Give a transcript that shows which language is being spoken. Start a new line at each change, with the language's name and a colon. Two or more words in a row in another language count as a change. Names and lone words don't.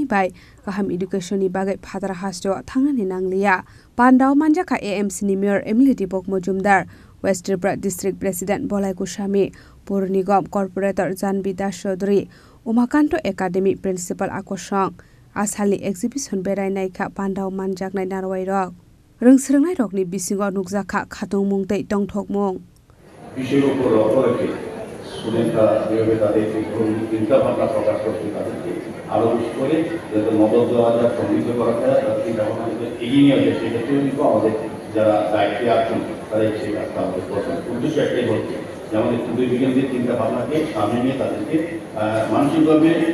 Kok Borok: Bai Kaham Education ni Bagai Phadra Hasteo Thangnani Nanglia Pandao Manjaka AMC ni Mayor Emily Dipok Mozumdar West Tripura District President Bolai Goswami Pur Nigam Corporator Janbi Das Chaudhary Umakanto Academy Principal Akosang Asali Exhibition Berai Naika Pandao Manjaknai Narwai Rok Rungsrungnai Rokni Bisingo Nukjaka Khatung Mungtei Tongthok Mung
Bangla: বিষয়ের উপর লক্ষ্য রেখে স্টুডেন্টরা যেভাবে তাদের চিন্তাভাবনা প্রকাশ করছে তাদেরকে আরও বেশি করে যাতে মদত দেওয়া যায় সমৃদ্ধ করা যায় তাদের চিন্তাভাবনাকে এগিয়ে নিয়ে যায় সেক্ষেত্রেও কিন্তু আমাদের যারা দায়িত্বে আছেন তাদের সেই কাজটা আমাদের প্রথম উদ্দেশ্য একটাই হচ্ছে যে আমাদের ক্ষুদ্র বিজ্ঞানীদের চিন্তাভাবনাকে সামনে নিয়ে তাদেরকে মানসিকভাবে